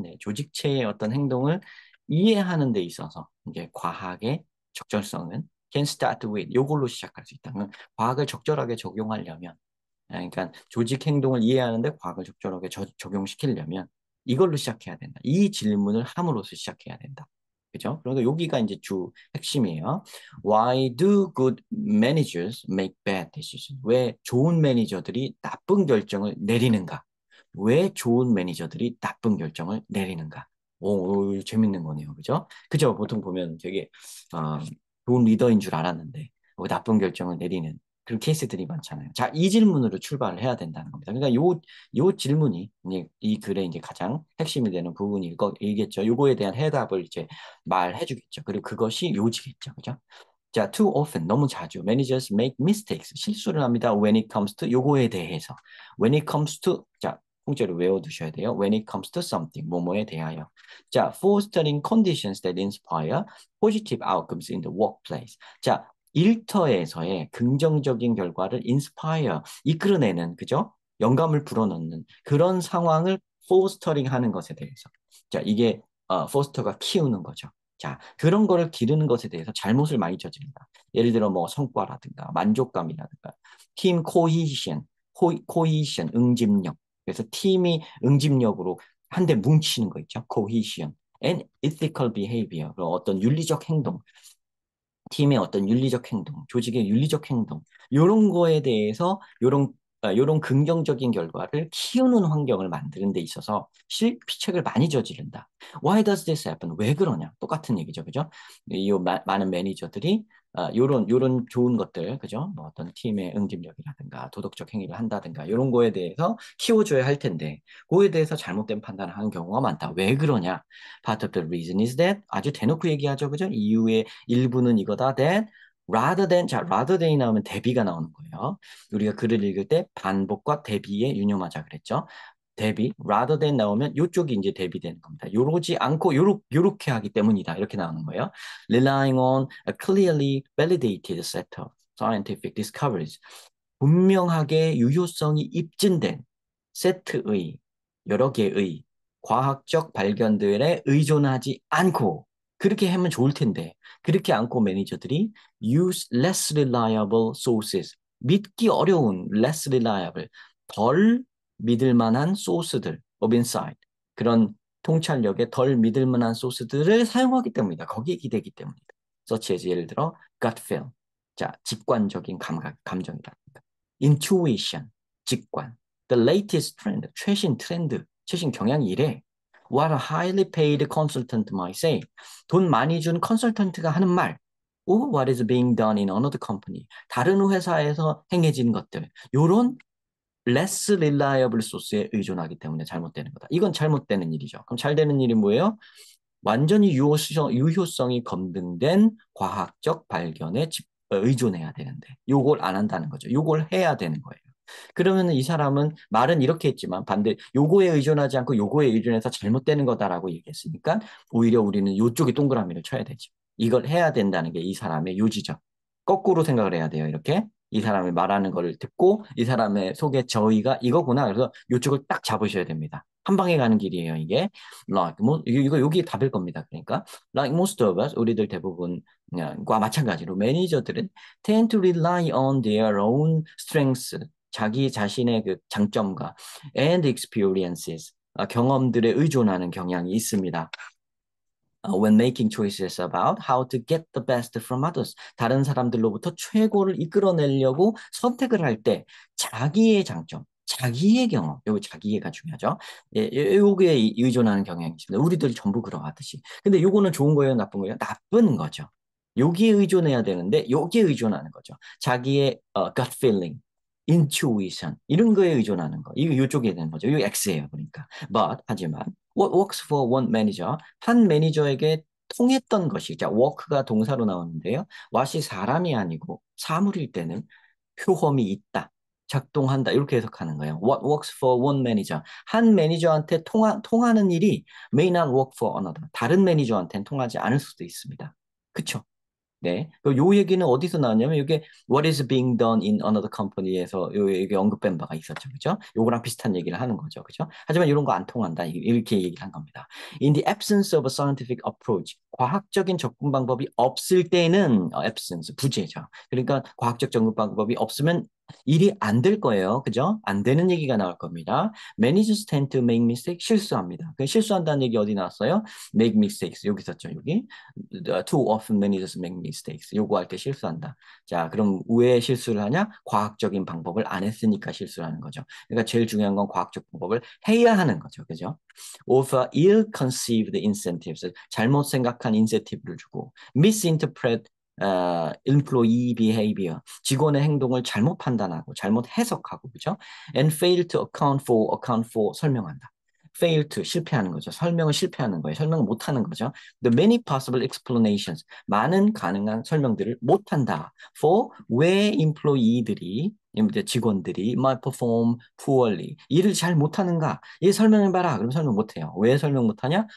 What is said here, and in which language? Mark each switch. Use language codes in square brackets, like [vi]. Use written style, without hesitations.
[ko] 네, 조직체의 어떤 행동을 이해하는 데 있어서 이제 과학의 적절성은 [en] can start with [ko] 요걸로 시작할 수 있다. 그러면 과학을 적절하게 적용하려면 그러니까 조직 행동을 이해하는데 과학을 적절하게 적용시키려면 이걸로 시작해야 된다. 이 질문을 함으로써 시작해야 된다. 그죠? 그러니까 여기가 이제 주 핵심이에요. [en] Why do good managers make bad decisions? [ko] 왜 좋은 매니저들이 나쁜 결정을 내리는가? 왜 좋은 매니저들이 나쁜 결정을 내리는가? 오, 재밌는 거네요. 그죠? 그죠? 보통 보면 되게 어, 좋은 리더인 줄 알았는데 나쁜 결정을 내리는 그런 케이스들이 많잖아요. 자, 이 질문으로 출발을 해야 된다는 겁니다. 그러니까 요 질문이 이제 이 글의 이제 가장 핵심이 되는 부분이겠죠. 요거에 대한 해답을 이제 말해주겠죠. 그리고 그것이 요지겠죠. 그죠? 자, [en] too often, [ko] 너무 자주, [en] managers make mistakes, [ko] 실수를 합니다. [en] When it comes to, [ko] 요거에 대해서. [en] When it comes to, [ko] 자, 통째로 외워두셔야 돼요. [en] When it comes to something, [ko] 뭐뭐에 대하여. 자, [en] fostering conditions that inspire positive outcomes in the workplace. [ko] 자, 일터에서의 긍정적인 결과를 inspire, 이끌어내는, 그죠? 영감을 불어넣는 그런 상황을 fostering 하는 것에 대해서. 자, 이게 foster가 키우는 거죠. 자, 그런 거를 기르는 것에 대해서 잘못을 많이 저지른다. 예를 들어 뭐 성과라든가 만족감이라든가 팀 코히션, 응집력. 그래서 팀이 응집력으로 한데 뭉치는 거 있죠. 코히션. [en] And ethical behavior. [ko] 그런 어떤 윤리적 행동. 팀의 어떤 윤리적 행동, 조직의 윤리적 행동, 이런 거에 대해서 요런 긍정적인 결과를 키우는 환경을 만드는 데 있어서 실피책을 많이 저지른다. [en] Why does this happen? [ko] 왜 그러냐? 똑같은 얘기죠, 그죠? 많은 매니저들이 요런 좋은 것들, 그죠? 뭐 어떤 팀의 응집력이라든가 도덕적 행위를 한다든가 이런 거에 대해서 키워줘야 할 텐데 그거에 대해서 잘못된 판단을 하는 경우가 많다. 왜 그러냐? [en] Part of the reason is that [ko] 아주 대놓고 얘기하죠, 그죠? 이유의 일부는 이거다. [en] That rather than [ko] 자 rather than이 나오면 대비가 나오는 거예요. 우리가 글을 읽을 때 반복과 대비에 유념하자 그랬죠. 대비 rather than 나오면 이쪽이 이제 대비되는 겁니다. 요러지 않고 요렇게 하기 때문이다. 이렇게 나오는 거예요. [en] Relying on a clearly validated set of scientific discoveries. [ko] 분명하게 유효성이 입증된 세트의 여러 개의 과학적 발견들에 의존하지 않고 그렇게 하면 좋을 텐데 그렇게 않고 매니저들이 [en] use less reliable sources [ko] 믿기 어려운 [en] less reliable [ko] 덜 믿을 만한 소스들 [en] of insight [ko] 그런 통찰력에 덜 믿을 만한 소스들을 사용하기 때문이다. 거기에 기대기 때문이다. [en] such as [ko] 예를 들어 [en] gut feel [ko] 자 직관적인 감정이다. [en] intuition 직관 the latest trend [ko] 최신 트렌드 최신 경향이 이래 [en] What a highly paid consultant might say. [ko] 돈 많이 준 컨설턴트가 하는 말. [en] Or what is being done in another company. [ko] 다른 회사에서 행해진 것들. 요런 [en] less reliable [ko] 소스에 의존하기 때문에 잘못되는 거다. 이건 잘못되는 일이죠. 그럼 잘 되는 일이 뭐예요? 완전히 유효성이 검증된 과학적 발견에 의존해야 되는데 요걸 안 한다는 거죠. 요걸 해야 되는 거예요. 그러면 이 사람은 말은 이렇게 했지만 반대 요거에 의존하지 않고 요거에 의존해서 잘못되는 거다라고 얘기했으니까 오히려 우리는 요쪽에 동그라미를 쳐야 되죠. 이걸 해야 된다는 게 이 사람의 요지죠. 거꾸로 생각을 해야 돼요. 이렇게 이 사람이 말하는 거를 듣고 이 사람의 속에 저의가 이거구나. 그래서 요쪽을 딱 잡으셔야 됩니다. 한 방에 가는 길이에요, 이게. 이거 여기 답일 겁니다. [en] 그러니까 like most of us [ko] 우리들 대부분과 마찬가지로 매니저들은 [en] tend to rely on their own strengths [ko] 자기 자신의 그 장점과 [en] and experiences [ko] 경험들에 의존하는 경향이 있습니다. [en] When making choices about how to get the best from others. [ko] 다른 사람들로부터 최고를 이끌어내려고 선택을 할 때 자기의 장점, 자기의 경험, 요 자기애가 중요하죠. 요게 의존하는 경향이 있습니다. 우리들 전부 그러하듯이. 근데 요거는 좋은 거예요, 나쁜 거예요? 나쁜 거죠. 여기에 의존해야 되는데 여기에 의존하는 거죠. 자기의 [en] gut feeling, [ko] intuition 이런 거에 의존하는 거. 이거 요쪽에 되는 거죠. 이거 X예요, 그러니까. 하지만 [en] what works for one manager [ko] 한 매니저에게 통했던 것이 자 work가 동사로 나오는데요. what이 사람이 아니고 사물일 때는 효험이 있다. 작동한다. 이렇게 해석하는 거예요. [en] What works for one manager. [ko] 한 매니저한테 통하는 일이 [en] may not work for another. [ko] 다른 매니저한테는 통하지 않을 수도 있습니다. 그쵸? 네. 요 얘기는 어디서 나왔냐면 이게 [en] What is being done in another company에서 [ko] 이게 언급된 바가 있었죠. 그죠? 요거랑 비슷한 얘기를 하는 거죠. 그죠? 하지만 이런 거 안 통한다. 이렇게 얘기를 한 겁니다. [en] In the absence of a scientific approach. [ko] 과학적인 접근 방법이 없을 때는 absence, 부재죠. 그러니까 과학적 접근 방법이 없으면 일이 안 될 거예요. 그죠? 안 되는 얘기가 나올 겁니다. [en] Managers tend to make mistakes. [ko] 실수합니다. 실수한다는 얘기 어디 나왔어요? [en] Make mistakes. [ko] 여기 있었죠. 여기. [en] Too often managers make mistakes. [ko] 요구할 때 실수한다. 자, 그럼 왜 실수를 하냐? 과학적인 방법을 안 했으니까 실수를 하는 거죠. 그러니까 제일 중요한 건 과학적 방법을 해야 하는 거죠. 그죠? [en] Offer ill-conceived incentives. [ko] 잘못 생각한 인센티브를 주고 [en] misinterpret employee behavior. [ko] 직원의 행동을 잘못 판단하고 잘못 해석하고 그죠? [en] And fail to account for [ko] 설명한다. fail to 실패하는 거죠. 설명을 실패하는 거예요. 설명을 못하는 거죠. [en] The many possible explanations [ko] 많은 가능한 설명들을 못한다. For 왜 employee들이 직원들이 [en] might perform poorly [ko] 일을 잘 못하는가? 이 설명해봐라. 그럼 설명 못해요. 왜 설명 못하냐?